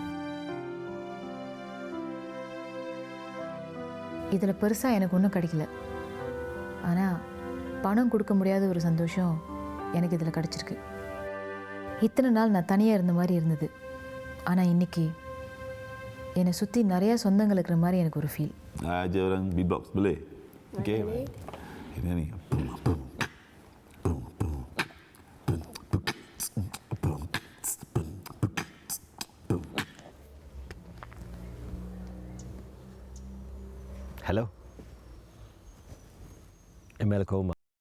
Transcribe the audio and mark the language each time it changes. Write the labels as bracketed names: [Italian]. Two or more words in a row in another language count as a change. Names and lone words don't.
[Tamil] இதில் பெருசாக எனக்கு ஒன்றும் கிடைக்கல. ஆனால் பணம் கொடுக்க முடியாத ஒரு சந்தோஷம் எனக்கு இதில் கிடச்சிருக்கு. இத்தனை நாள் நான் தனியாக இருந்த மாதிரி இருந்தது. ஆனால் இன்றைக்கி என்னை சுற்றி நிறையா சொந்தங்கள் இருக்கிற மாதிரி எனக்கு ஒரு ஃபீல். [Malay] Aja orang beatbox boleh? Okey. Ini ni. [Tamil] ஹலோ, என் மேலே கோவமா?